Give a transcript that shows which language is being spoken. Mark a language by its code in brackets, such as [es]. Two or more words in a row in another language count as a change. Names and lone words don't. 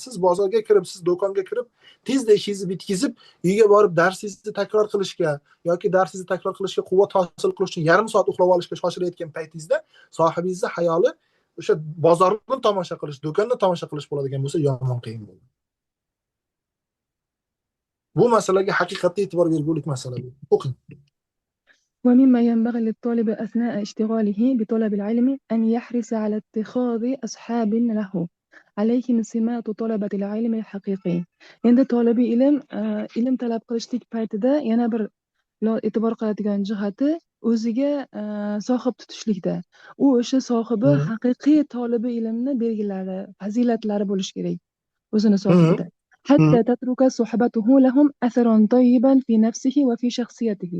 [uz] Siz bozorga kirib, siz do'konga kirib, tezda ishingizni bitkizib, uyga borib darsingizni takror qilishga yoki darsingizni takror qilishga quvvat hosil qilish uchun yarim soat uxlab olishga shoshilayotgan paytingizda sohibingizni hayoli o'sha bozorni tomosha qilish, do'konni tomosha qilish bo'ladigan bo'lsa, yomon qiyin bo'ladi. Bu masalaga haqiqatda e'tibor bergulik masala bu. O'qing. [ar] ومما ينبغي للطالب أثناء اشتغاله بطلب العلم أن يحرص على اتخاذ أصحاب له عليهم سمات طلبة العلم الحقيقي. [uz] Endi tolibi ilm talab qilishlik paytida yana bir e'tibor qiladigan jihati o'ziga sohib tutishlikda. U o'sha sohibi haqiqiy tolibi ilmni belgilari, fazilatlari bo'lish kerak o'zini sohibida. [ar] حتى تترك صحبته لهم أثرا طيبا في نفسه وفي شخصيته.